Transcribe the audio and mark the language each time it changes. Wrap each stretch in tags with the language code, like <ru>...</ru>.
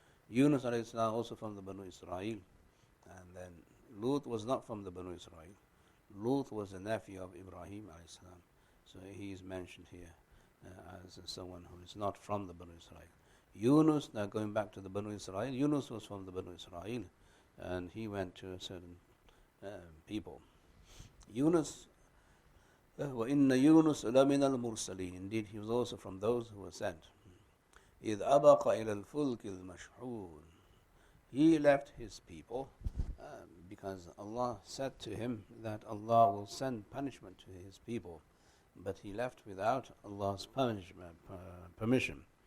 <en>Yunus alayhi salam also from the Banu Israel, and then Lut was not from the Banu Israel. Lut was a nephew of Ibrahim alayhi salam, so he is mentioned here as someone who is not from the Banu Israel. Yunus, now going back to the Banu Israel, Yunus was from the Banu Israel, and he went to a certain people.</en> <ar>Yunus, وَإِنَّ يُونُسَ لَمِنَ الْمُرْسَلِينَ.</ar> <en>Indeed, he was also from those who were sent.</en> <ar>إِذْ أَبَقَ إِلَى الْفُلْكِ الْمَشْحُونِ.</ar> <en>He left his people because Allah said to him that Allah will send punishment to his people. But he left without Allah's permission.</en>